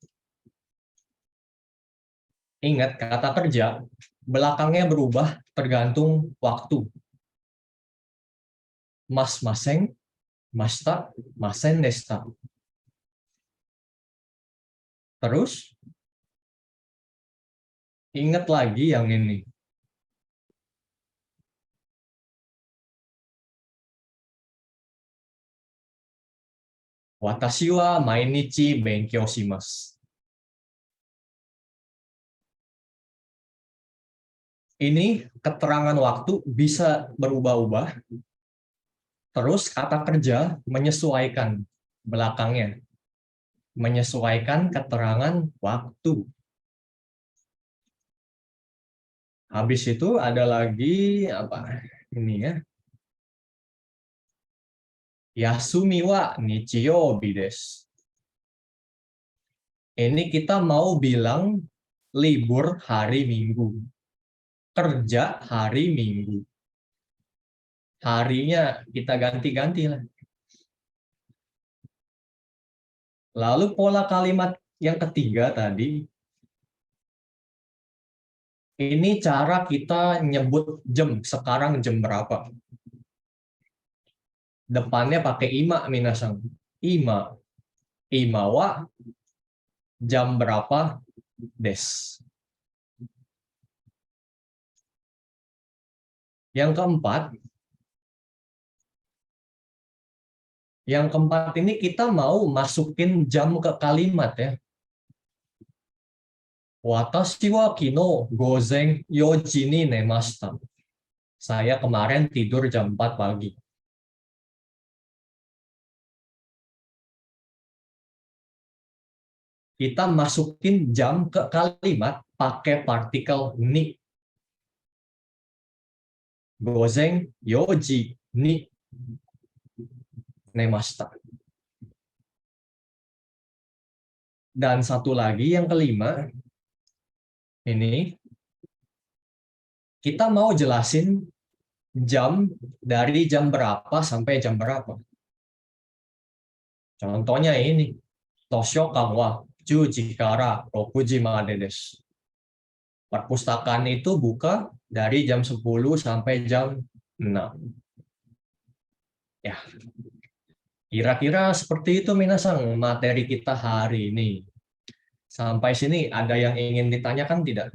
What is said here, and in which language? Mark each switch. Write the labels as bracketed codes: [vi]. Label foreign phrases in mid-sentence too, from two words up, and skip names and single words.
[id] Ingat kata kerja belakangnya berubah tergantung waktu. [ja] ます ません ました ませんでした. [id] Terus ingat lagi yang ini. [ja] 私は毎日勉強します. [id] Ini keterangan waktu bisa berubah-ubah. Terus kata kerja menyesuaikan belakangnya. Menyesuaikan keterangan waktu. Habis itu ada lagi apa? Ini ya. [ja] 休みは日曜日です. [id] Ini kita mau bilang libur hari Minggu. Kerja hari Minggu. Harinya kita ganti-ganti lah. Lalu pola kalimat yang ketiga tadi. Ini cara kita nyebut jam. Sekarang jam berapa? Depannya pakai [ja] 今 皆さん. 今。今は [id] jam berapa [ja] des. [id] Yang keempat ini kita mau masukin jam ke kalimat ya. [ja] 私は昨日午前 4時に寝ました. [id] Saya kemarin tidur jam 4 pagi. Kita masukin jam ke kalimat pakai partikel ni. [ja] Gozen 4時に寝ました. [id] Dan satu lagi yang kelima, ini kita mau jelasin jam dari jam berapa sampai jam berapa. Contohnya ini, [ja] 図書館は 10時から6時までです. [id] Perpustakaan itu buka dari jam 10 sampai jam 6. Ya. Kira-kira seperti itu minasang materi kita hari ini. Sampai sini ada yang ingin ditanyakan tidak?